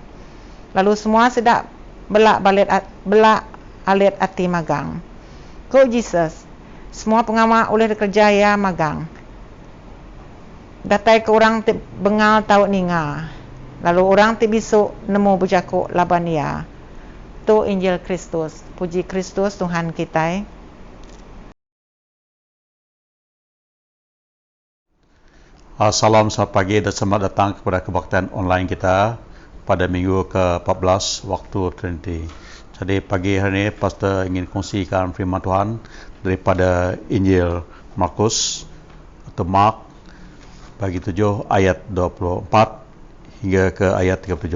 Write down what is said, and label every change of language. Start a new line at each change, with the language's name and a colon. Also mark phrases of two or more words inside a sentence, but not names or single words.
Iban: Lalu semua sidak belak alit ati magang. Ku Jesus semua pengawak oleh dikerjaya magang. Datai ke orang ti bengal tau ninga. Lalu orang ti bisu nemu berjakuk laban ia. Tu Injil Kristus. Puji Kristus Tuhan kita.
Malay: Salam selamat pagi dan selamat datang kepada kebaktian online kita pada minggu ke-14 waktu Trinity. Jadi pagi hari ini Pastor ingin kongsikan firman Tuhan daripada Injil Markus atau Mark bagi 7 ayat 24 hingga ke ayat 37.